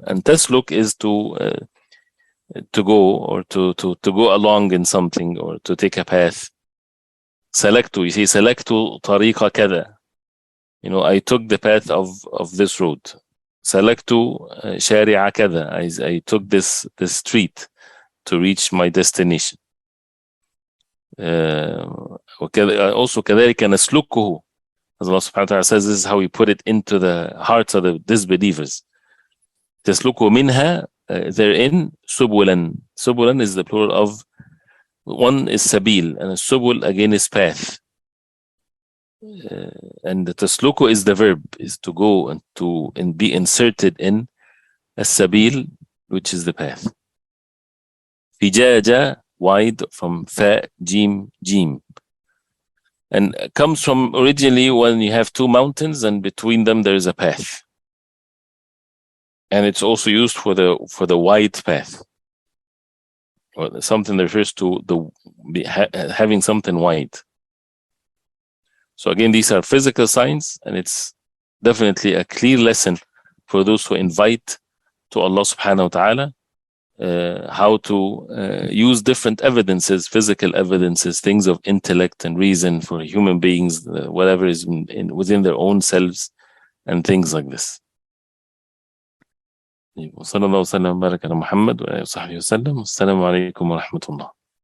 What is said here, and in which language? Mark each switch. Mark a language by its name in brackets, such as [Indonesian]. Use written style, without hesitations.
[English] And tasluk is to go, or to go along in something, or to take a path. Selectu, you see, selectu tariqa kada. You know, I took the path of this road. [Arabic] سلكت شارع كذا. [English] I took this street to reach my destination. [Arabic] Also كذلك نسلكه. [English] As Allah subhanahu wa ta'ala says, this is how we put it into the hearts of the disbelievers. [Arabic] تسلكه منها, therein, سبلا. [English] سبلا is the plural of, one is sabil, and subul again is path. And the tasluku is the verb, is to go and be inserted in as-sabil, which is the path. Fijaja, wide, from fa, jim, jim. And comes from originally when you have two mountains and between them there is a path. And it's also used for the wide path. Or something that refers to having something wide. So again, these are physical signs, and it's definitely a clear lesson for those who invite to Allah subhanahu wa ta'ala, how to use different evidences, physical evidences, things of intellect and reason for human beings, whatever is within their own selves, and things like this. [Arabic] وصلى الله وسلم وبارك على محمد وآله وصحبه وسلم. والسلام عليكم ورحمة الله.